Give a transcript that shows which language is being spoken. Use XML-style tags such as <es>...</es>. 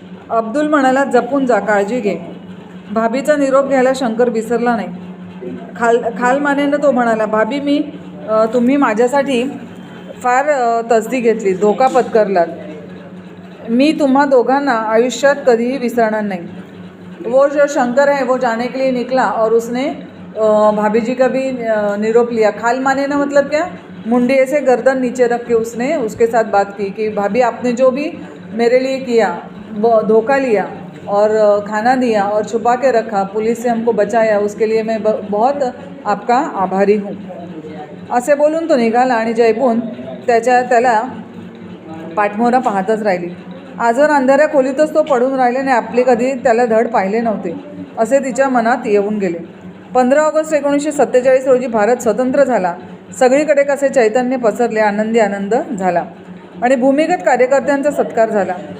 <mr>अब्दुल म्हणाला, जपून जा, काळजी घे। भाभीचा निरोप घ्यायला शंकर विसरला नाही। खालमानेनं तो म्हणाला, भाभी तुम्ही माझ्यासाठी फार तसदी घेतली, धोका पत्करलात। मी तुम्हा दोघांना आयुष्यात कधीही विसरणार नहीं।</mr> <hi>वो जो शंकर है वो जाने के लिए निकला और उसने भाभी जी का भी निरोप लिया। खाल माने ना मतलब क्या, मुंडी ऐसे गर्दन नीचे रख के उसने उसके साथ बात की कि भाभी आपने जो भी मेरे लिए किया, वो धोखा लिया और खाना दिया और छुपा के रखा, पुलिस से हमको बचाया, उसके लिए मैं बहुत आपका आभारी हूँ।</hi> <mr>असे बोलून तो निघाला आणि जयबून त्याला पाठमोरा पाहतच राहिली। आजवर अंधाऱ्या खोलीतच तो पडून राहिल्याने आपले कधी त्याला धड पाहिले नव्हते असे तिच्या मनात येऊन गेले। 15 ऑगस्ट 1947 रोजी भारत स्वतंत्र झाला। सगळीकडे कसे चैतन्य पसरले, आनंदी आनंद झाला आणि भूमिगत कार्यकर्त्यांचा सत्कार झाला।</mr>